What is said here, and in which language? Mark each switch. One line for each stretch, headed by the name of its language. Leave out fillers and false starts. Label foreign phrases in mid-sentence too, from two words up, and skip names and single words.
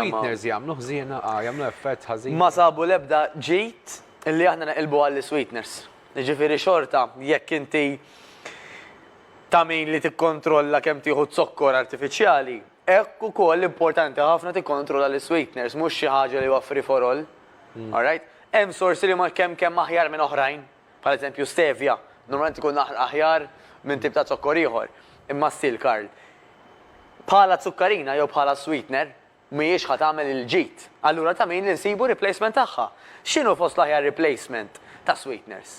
Maltese: Sweeteners jagħmlu ħżiena, jagħmlu effett ħażin. Ma sabu lebda ġejt illi aħna naqilbu għall-sweeteners. Ġifiri xorta, jekk inti ta' min li tikkontrolla kemm tieħu zokkor artifiċjali, hekk ukoll importanti ħafna tikkontrolla l-sweeteners, mhux xi ħaġa li huwa
English: free for all. Alright?
Maltese: Hemm sorsi li ma kemm aħjar minn oħrajn, bħal eżempju stevia, normalment ikun aħjar minn tip ta' zokkor ieħor. Imma still Karl, bħala zukkarina jew bħala sweetener, mhijiex ħadd tagħmel il-ġid. Allura ta' min li nsibu replacement tagħha. X'inhu fost l-aħjar replacement ta' sweeteners?